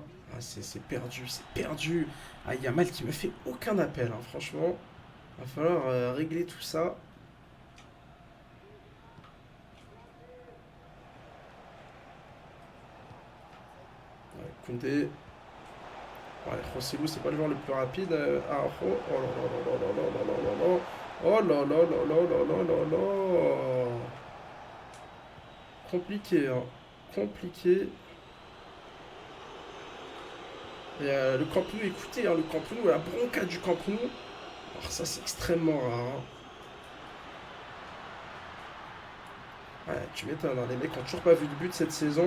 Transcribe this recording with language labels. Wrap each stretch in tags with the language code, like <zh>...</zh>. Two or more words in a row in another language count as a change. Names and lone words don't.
<fr>Ah, c'est perdu, c'est perdu. Ah, Yamal qui me fait aucun appel, hein, franchement. Va falloir régler tout ça. Ouais, Koundé. Ouais, Rossellou, c'est pas le joueur le plus rapide. Araujo. Oh là là là là là là là là là. Oh là là là là là là là là. Compliqué, hein. Compliqué. Et le Camp Nou, écoutez, hein, le Camp Nou, la bronca du Camp Nou. Alors ça, c'est extrêmement rare. Hein. Ouais, tu m'étonnes, hein, les mecs ont toujours pas vu de but cette saison.</fr>